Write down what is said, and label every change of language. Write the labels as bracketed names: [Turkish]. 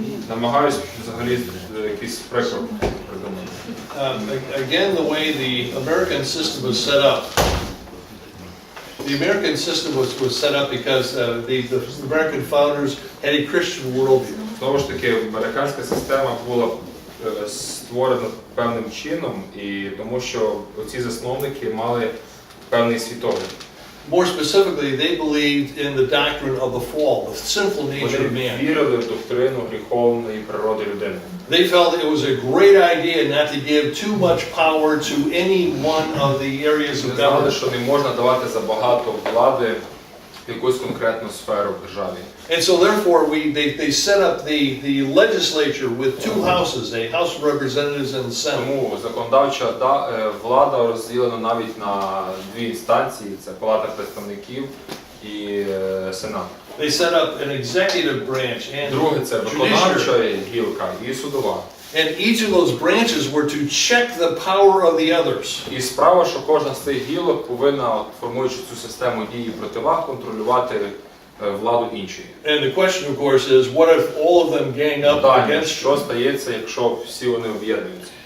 [Ukrainian] Намагаюсь взагалі якийсь приклад придумати. [English] Again, the way the American system was set up. The American system was set up because the American founders had a Christian worldview. [Ukrainian] Знову ж таки, американська система була створена певним чином, і тому що ці засновники мали певний світогляд. [English] More specifically, they believed in the doctrine of the fall, the sinful nature of [Ukrainian] Вони [English] man. [Ukrainian] вірили в доктрину гріховної природи людини. [English] They felt it was a great idea not to give too much power to any one of the areas of [Ukrainian] Вони знали, [English] government. [Ukrainian] що не можна давати забагато влади в якусь конкретну сферу в державі. [English] And so therefore they set up the legislature with two houses, a House of Representatives and the Senate. [Ukrainian] Тому законодавча влада розділена навіть на дві інстанції, це Палата представників і Сенат. [English] They set up an executive branch and [Ukrainian] Друге це виконавча гілка і судова. [English] And each of those branches were to check the power of the others. [Ukrainian] І справа, що кожна з цих гілок повинна, формуючи цю систему дій і противаг, контролювати владу іншої. [English] And the question, of course, is what if all of them gang up against [Ukrainian] Що [English] you? [Ukrainian] стається, якщо всі вони об'єднуються?